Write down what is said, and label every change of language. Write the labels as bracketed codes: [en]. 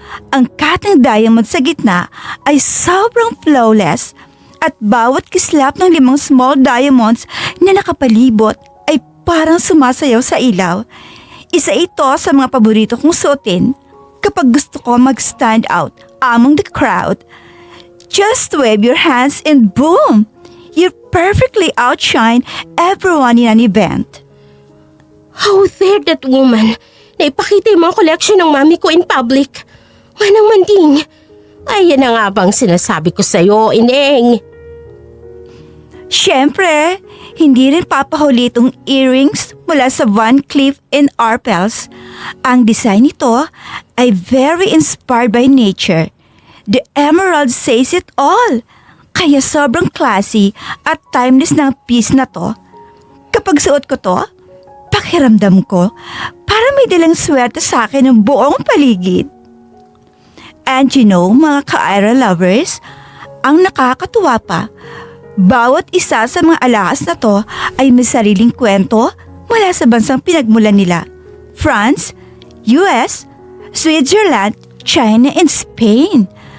[tl] Ang cutting diamond sa gitna ay sobrang flawless at bawat kislap ng 5 small diamonds na nakapalibot ay parang sumasayaw sa ilaw. Isa ito sa mga paborito kong suotin kapag gusto ko mag-stand out [en] among the crowd. Just wave your hands and boom! You perfectly outshine everyone in an event. How dare that woman [tl] na ipakita yung mga collection ng mami ko [en] in public? [tl] Manang Manding, ay yan na nga bang sinasabi ko sa'yo, Ineng? Siyempre, hindi rin papahuli itong earrings mula sa Van Cleef & Arpels. Ang design nito ay [en] very inspired by nature. The emerald says it all. [tl] Kaya sobrang classy at timeless ng piece na to. Kapag suot ko to, pakiramdam ko para may dalang swerte sa akin ng buong paligid. [en] And you know, [tl] mga ka-Ira lovers, ang nakakatuwa pa, bawat isa sa mga alahas na to ay may sariling kwento mula sa bansang pinagmulan nila. [en] France, US, Switzerland, China, and Spain.